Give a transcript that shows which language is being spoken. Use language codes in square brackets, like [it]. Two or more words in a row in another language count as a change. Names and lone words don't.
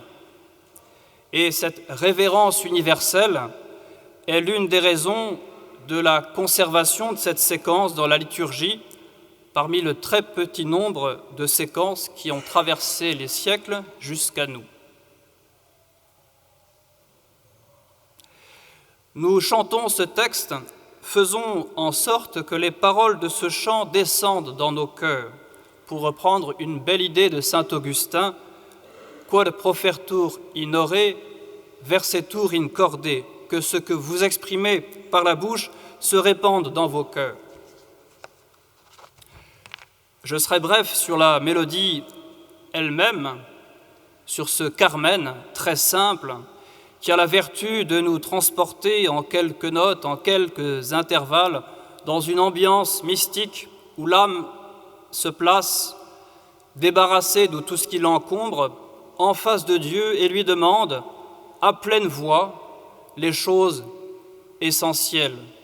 [fr] Et cette révérence universelle est l'une des raisons de la conservation de cette séquence dans la liturgie, parmi le très petit nombre de séquences qui ont traversé les siècles jusqu'à nous. Nous chantons ce texte, faisons en sorte que les paroles de ce chant descendent dans nos cœurs, pour reprendre une belle idée de saint Augustin, [la] quod profertur in ore, versetur in corde, [fr] que ce que vous exprimez par la bouche se répande dans vos cœurs. Je serai bref sur la mélodie elle-même, sur ce Carmen très simple, qui a la vertu de nous transporter en quelques notes, en quelques intervalles, dans une ambiance mystique où l'âme se place, débarrassée de tout ce qui l'encombre, en face de Dieu et lui demande, à pleine voix, les choses essentielles.